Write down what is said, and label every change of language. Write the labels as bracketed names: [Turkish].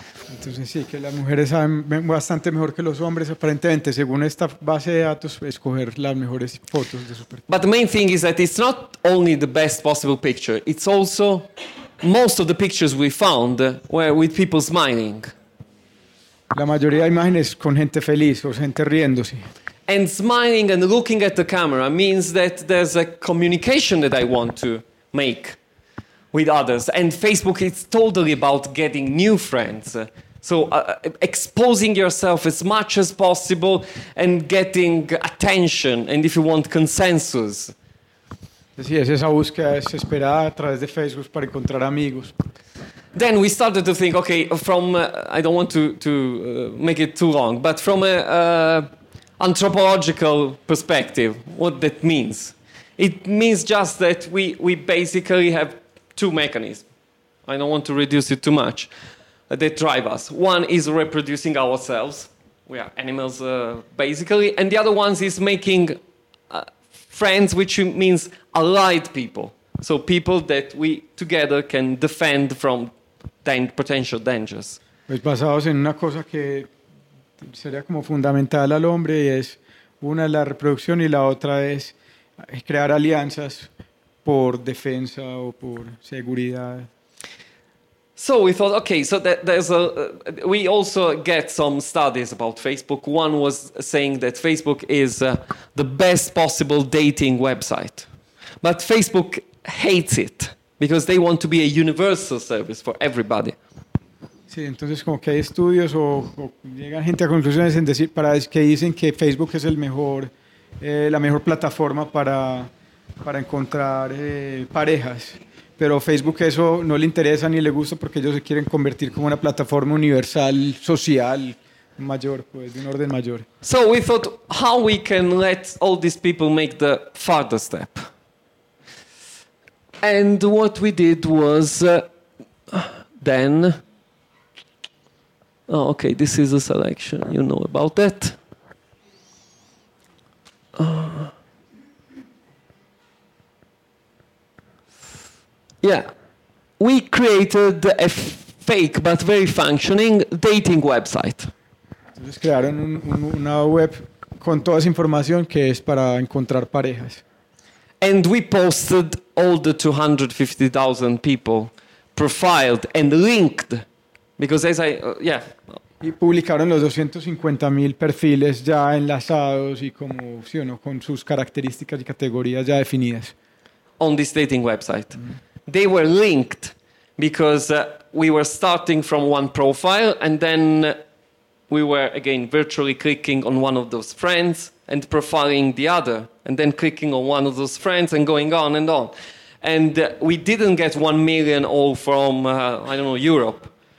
[Spanish] Entonces sí, que las mujeres saben bastante mejor que los hombres, aparentemente, según esta base de datos, escoger las mejores fotos de su perfil. [English] But the main thing is that it's not only the best possible picture, it's also most of the pictures we found were with people smiling. [Spanish] La mayoría de imágenes con gente feliz o gente riéndose. [English] And smiling and looking at the camera means that there's a communication that I want to make with others. And Facebook is totally about getting new friends. So exposing yourself as much as possible and getting attention, and if you want, consensus. [Spanish] Sí, es esa búsqueda desesperada a través de Facebook para encontrar amigos. [English] Then we started to think, okay, from, I don't want to make it too long, but from an anthropological perspective, what that means. It means just that we basically have two mechanisms. I don't want to reduce it too much. That drive us. One is reproducing ourselves. We are animals, basically. And the other one is making friends, which means allied people. So people that we together can defend from potential dangers. [Spanish] Pues basados en una cosa que sería como fundamental al hombre y es una la reproducción y la otra es crear alianzas por defensa o por seguridad. [English] So we thought, okay, so that there's a. We also get some studies about Facebook. One was saying that Facebook is the best possible dating website, but Facebook hates it because they want to be a universal service for everybody. [Spanish] Sí, entonces como que hay estudios o llegan gente a conclusiones en decir para que dicen que Facebook es el mejor la mejor plataforma para encontrar parejas. Pero Facebook eso no le interesa ni le gusta porque ellos se quieren convertir como una plataforma universal social mayor, pues, de un orden mayor. [English] So we thought how we can let all these people make the further step. And what we did was then. Oh, okay, this is a selection. You know about that. Yeah, we created a fake but very functioning dating website. [Spanish] Entonces crearon una web con toda esa información que es para encontrar parejas. [English] And we posted all the 250,000 people profiled and linked, because as I [Spanish] Y publicaron los 250,000 perfiles ya enlazados y como sí o no con sus características y categorías ya definidas. [English] On this dating website. Mm-hmm. They were linked because we were starting from one profile and then we were again virtually clicking on one of those friends and profiling the other and then clicking on one of those friends and going on and on. And we didn't get 1 million all from, I don't know, Europe.